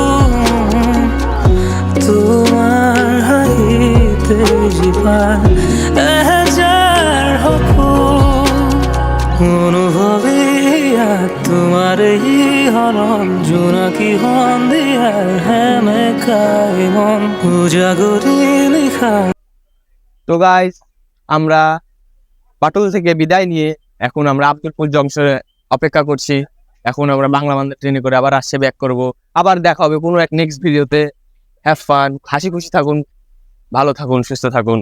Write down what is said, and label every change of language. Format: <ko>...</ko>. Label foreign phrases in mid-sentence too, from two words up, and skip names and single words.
<as>তোমাৰ হাঁহিতে জীৱান এহেজাৰ সপোন অনুভৱে তোমাৰ এই হৰণ জোনাকী সন্ধিয়াৰ হেমেকাই মন উজাগৰি নিশা।</as> <bn>তো গাইস আমরা পাটুল থেকে বিদায় নিয়ে এখন আমরা আব্দুলপুর জংশনে অপেক্ষা করছি। এখন আমরা বাংলা বান্ধব ট্রেনে করে আবার আসছে ব্যাক করব। আবার দেখা হবে কোনো এক নেক্সট ভিডিওতে।</bn> <en>have fun,</en> <bn>হাসি খুশি থাকুন, ভালো থাকুন, সুস্থ থাকুন।</bn>